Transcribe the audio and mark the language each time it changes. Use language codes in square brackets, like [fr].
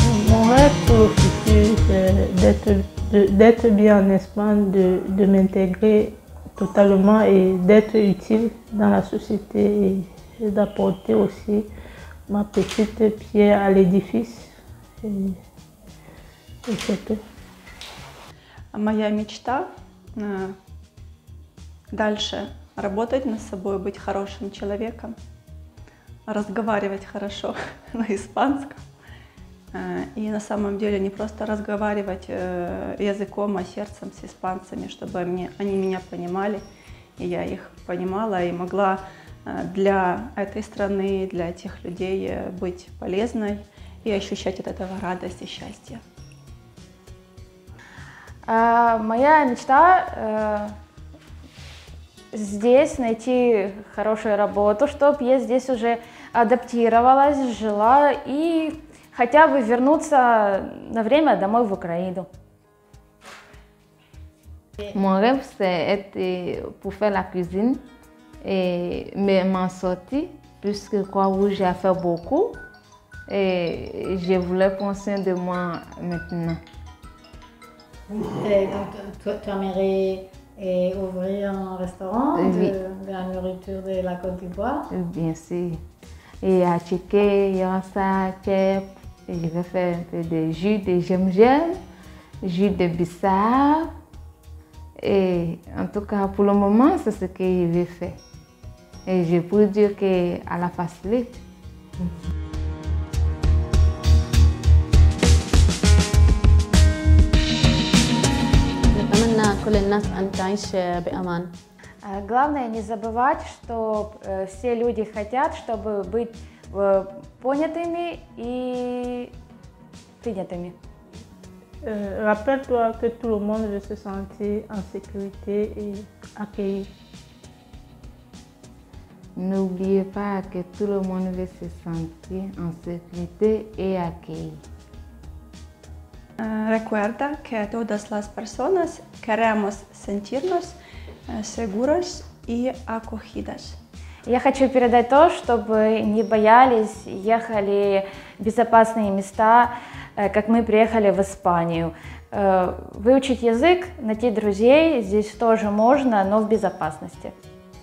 [fr] Mon rêve pour le futur, c'est d'être bien en Espagne, de m'intégrer totalement et d'être utile dans la société et d'apporter aussi ma petite pierre à l'édifice. Et c'est tout. [ru] Моя мечта дальше работать над собой, быть хорошим человеком, разговаривать хорошо на испанском. И на самом деле не просто разговаривать языком, а сердцем с испанцами, чтобы они меня понимали, и я их понимала, и могла для этой страны, для этих людей быть полезной и ощущать от этого радость и счастье. Моя мечта здесь найти хорошую работу, чтобы я здесь уже адаптировалась, жила и хотя бы вернуться на время домой в Украину. [fr] Mon rêve, c'est être pour faire la cuisine et m'en sortir, puisque Croix-Rouge j'ai fait beaucoup et je voulais prendre soin de moi maintenant. Et donc, tu aimerais ouvrir un restaurant Oui. de la nourriture de la Côte d'Ivoire? Bien sûr. Et à checker, il y aura ça, chef. Et je vais faire un peu de jus de gingembre, jus de bissap. Et en tout cas, pour le moment, c'est ce que je vais faire. Et je peux dire qu'à la facilité. [ar] نتمنى كل الناس أن تعيش بأمان. [ru] Главное не забывать, что все люди хотят, чтобы быть понятыми и принятыми. [fr] Rappelle-toi que tout le monde veut se sentir en sécurité et accueilli. N'oubliez pas que tout le monde veut se sentir en sécurité et accueilli. [es] Recuerda que todas las personas queremos sentirnos seguros y acogidas. [ru] Я хочу передать то, чтобы не боялись, ехали в безопасные места, как мы приехали в Испанию. Выучить язык, найти друзей здесь тоже можно, но в безопасности.